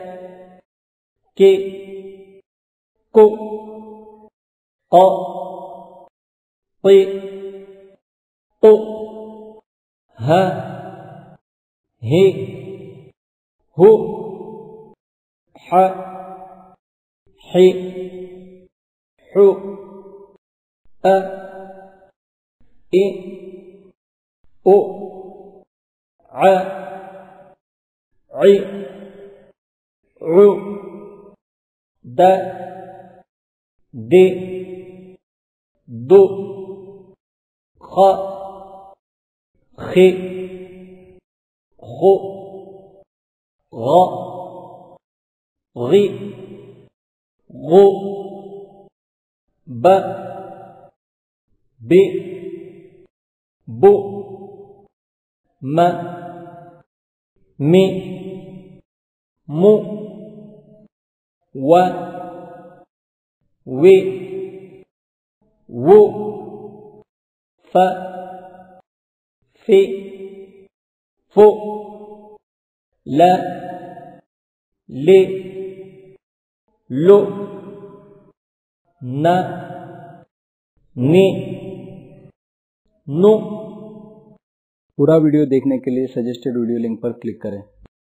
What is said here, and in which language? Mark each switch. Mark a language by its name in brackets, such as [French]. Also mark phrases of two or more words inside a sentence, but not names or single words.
[Hindi] को, पे, तो, ह, हे, हु, ह, हे, हु, अ, ए, ओ, अ, इ, उ, द, दे, दु, ख, खे, खु, ग, ग़ि, गु, ब, बे, बु, म, मे, मु, व, वे, वो, फ, फे, फो, ल, ले, लो, न, ने, नो। पूरा वीडियो देखने के लिए [English] suggested video link [Hindi] पर क्लिक करें।